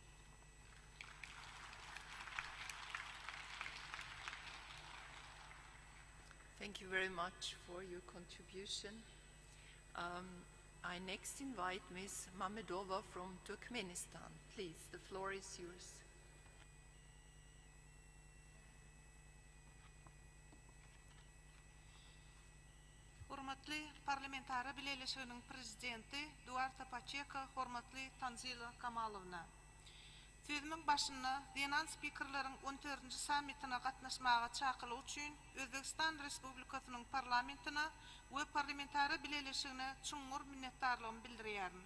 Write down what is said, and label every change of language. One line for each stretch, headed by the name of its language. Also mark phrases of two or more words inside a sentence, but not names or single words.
English: Thank you very much for your contribution. I next invite Ms. Mamedova from Turkmenistan. Please, the floor is yours.
Turkmen: Hurmatly Parliamentary Birleşiginin prezidenti Duarta Paçeka, hurmatly Tanzila Kamalovna. Sözümün başına Zenan spikerlerin 14-nji sammitine gatnaşmaga çakylygy üçin Özbekistan Respublikasynyň parlamentine we Parliamentary Birleşigine çuňur minnetdarlygymy bildirýärin.